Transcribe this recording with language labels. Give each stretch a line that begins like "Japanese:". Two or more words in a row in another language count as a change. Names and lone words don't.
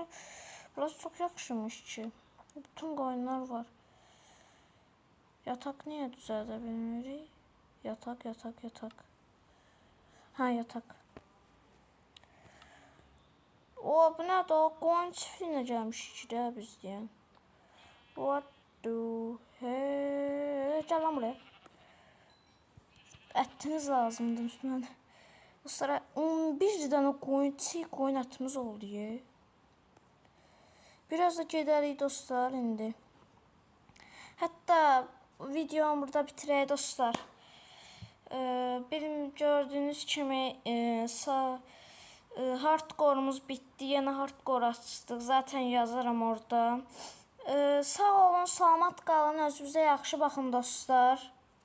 Azerbaijani: Burası çox yaxşıymış ki. Bütün qoyunlar var. Yataq niyə düzəldə bilmirik?
Turkish: Yatak. Ha, yatak.
Azerbaijani: O, bu nədir? O qoyun çiftliğinə gəlmişik də biz deyən.
English: What do?
Azerbaijani: Gəl lan buraya. Ətiniz lazımdır mənə. Dostlar, 11 dənə qoyun ətimiz oldu. Biraz da gedərik dostlar indi. Hətta videomu burada bitirək dostlar.
Turkish: Benim gördüğünüz kimi hardcore'umuz bitti. Yine hardcore açtık. Zaten yazarım orada.
Azerbaijani: Sağ olun, salamat qalın. Özünüzə yaxşı baxın dostlar.